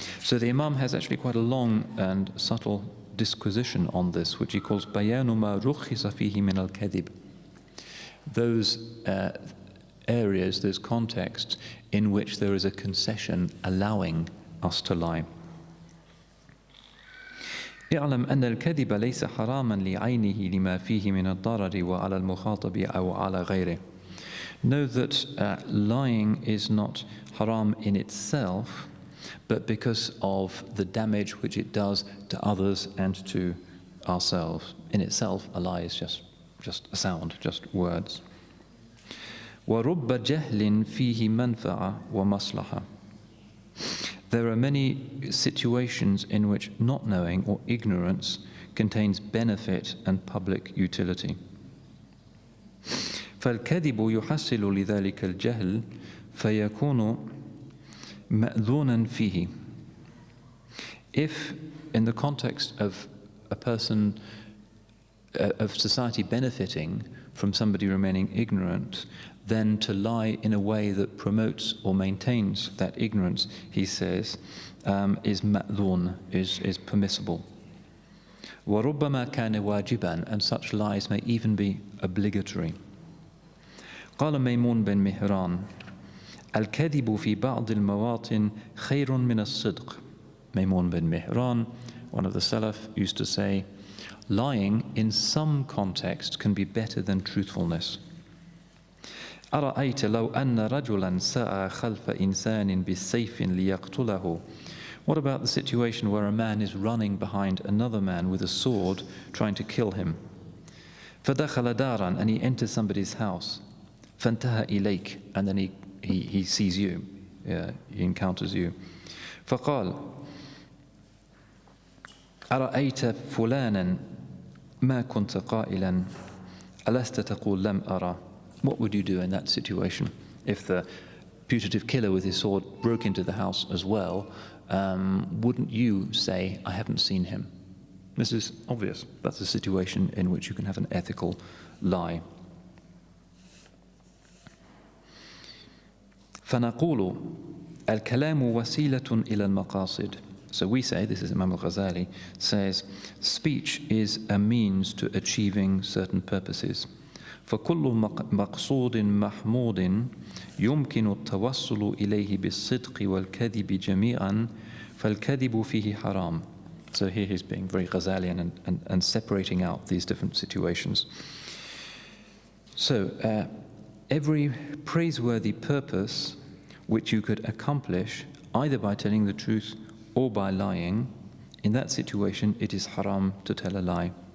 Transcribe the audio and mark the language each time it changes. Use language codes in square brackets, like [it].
[en] So the Imam has actually quite a long and subtle disquisition on this, which he calls [ar] bayanu ma rukhisa fihi min al-kadhib. [en] Those areas, those contexts in which there is a concession allowing us to lie. [ar] اعلم أن الكذب ليس حراما لعينه لما فيه من الضرر وعلى المخاطب أو على غيره. [en] Know that lying is not haram in itself, but because of the damage which it does to others and to ourselves. In itself, a lie is just a sound, just words. [ar] وَرُبَّ جَهْلٍ فِيهِ مَنْفَعَةٌ وَمَصْلَحَةٌ. [en] There are many situations in which not knowing or ignorance contains benefit and public utility. [ar] فالكذب يحصل لذلك الجهل فيكون مأذونا فيه. [en] If in the context of a person of society benefiting from somebody remaining ignorant, then to lie in a way that promotes or maintains that ignorance, he says, is ma'dhun, is permissible. [ar] وَرُبَّمَا كَانَ وَاجِبًا, [en] and such lies may even be obligatory. [ar] قال ميمون بن مهران الكذب في بعض المواطن خير من الصدق. [en] Maimun bin Mihran, one of the Salaf, used to say, lying in some context can be better than truthfulness. [ar] أرأيت لو أن رجلا سعى خلف إنسان بالسيف ليقتله. [en] What about the situation where a man is running behind another man with a sword trying to kill him? [ar] فدخل دارا, [en] and he enters somebody's house. [ar] فانتهى إليك, [en] and then he sees you, he encounters you. [ar] فقال أرأيت فلانا ما كنت قائلا ألست تقول لم أرى. [en] What would you do in that situation if the putative killer with his sword broke into the house as well? Wouldn't you say, I haven't seen him? This is obvious. That's a situation in which you can have an ethical lie. [ar] فنقول الكلام وسيلة إلى المقاصد. [en] So we say, this is Imam Al Ghazali, says, speech is a means to achieving certain purposes. [ar] فكل مقصود محمود يمكن التوصل إليه بالصدق والكذب جميعا فالكذب فيه حرام. [en] So here he's being very Ghazalian and separating out these different situations. So every praiseworthy purpose which you could accomplish either by telling the truth or by lying, in that situation it is haram to tell a lie.